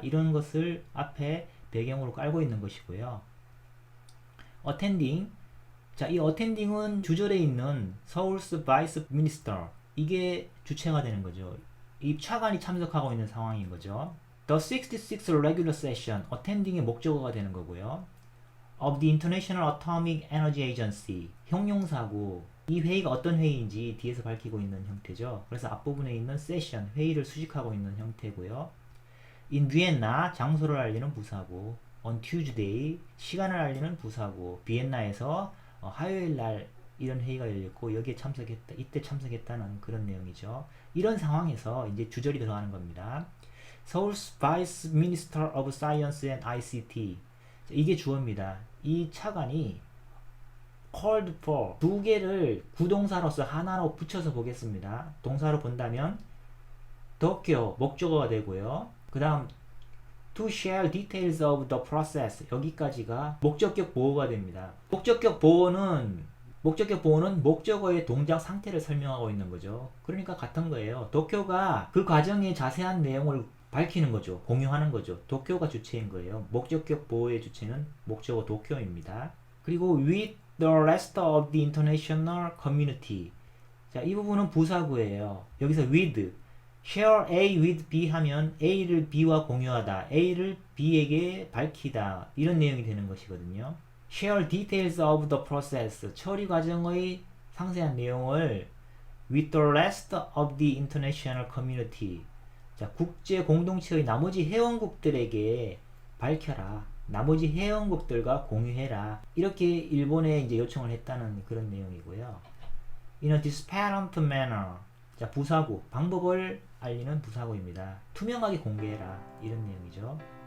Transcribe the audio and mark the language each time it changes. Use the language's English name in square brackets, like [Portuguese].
[Korean] 이런 것을 앞에 배경으로 깔고 있는 것이고요. [English] attending. [Korean] 자, 이 attending은 주절에 있는 서울스 바이스 미니스터. 이게 주체가 되는 거죠. 이 차관이 참석하고 있는 상황인 거죠. [English] The 66th regular session. [Korean] attending의 목적어가 되는 거고요. [English] of the International Atomic Energy Agency. [Korean] 형용사고 이 회의가 어떤 회의인지 뒤에서 밝히고 있는 형태죠. 그래서 앞부분에 있는 session, 회의를 수식하고 있는 형태고요. [English] in Vienna, [Korean] 장소를 알리는 부사고 [English] on Tuesday, [Korean] 시간을 알리는 부사고 비엔나에서 화요일 날 이런 회의가 열렸고 여기에 참석했다, 이때 참석했다는 그런 내용이죠. 이런 상황에서 이제 주절이 들어가는 겁니다. [English] Seoul's Vice Minister of Science and ICT. [Korean] 이게 주어입니다. 이 차관이 [English] called for [Korean] 두 개를 구동사로서 하나로 붙여서 보겠습니다. 동사로 본다면 도쿄 목적어가 되고요. 그 다음 [English] to share details of the process [Korean] 여기까지가 목적격 보호가 됩니다. 목적격 보호는 목적어의 동작 상태를 설명하고 있는 거죠. 그러니까 같은 거예요. 도쿄가 그 과정의 자세한 내용을 밝히는 거죠. 공유하는 거죠. 도쿄가 주체인 거예요. 목적격 보호의 주체는 목적어 도쿄입니다. [English] 그리고 with the rest of the international community. [Korean] 자, 이 부분은 부사구예요. 여기서 with, [English] share A with B [Korean] 하면 A를 B와 공유하다, A를 B에게 밝히다, 이런 내용이 되는 것이거든요. [English] share details of the process, [Korean] 처리 과정의 상세한 내용을 [English] with the rest of the international community. [Korean] 자, 국제 공동체의 나머지 회원국들에게 밝혀라. 나머지 회원국들과 공유해라. 이렇게 일본에 이제 요청을 했다는 그런 내용이고요. [English] In a transparent manner. [Korean] 자, 부사구. 방법을 알리는 부사구입니다. 투명하게 공개해라. 이런 내용이죠.